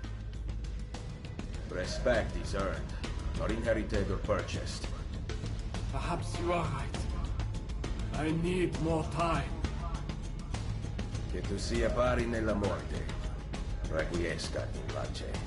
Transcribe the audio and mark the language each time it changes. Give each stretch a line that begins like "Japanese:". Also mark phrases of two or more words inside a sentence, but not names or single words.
English: Respect is earned, not inherited or purchased. Perhaps you are right. I need more time.
Italian: Che tu sia pari nella morte,
Latin: requiescat in pace.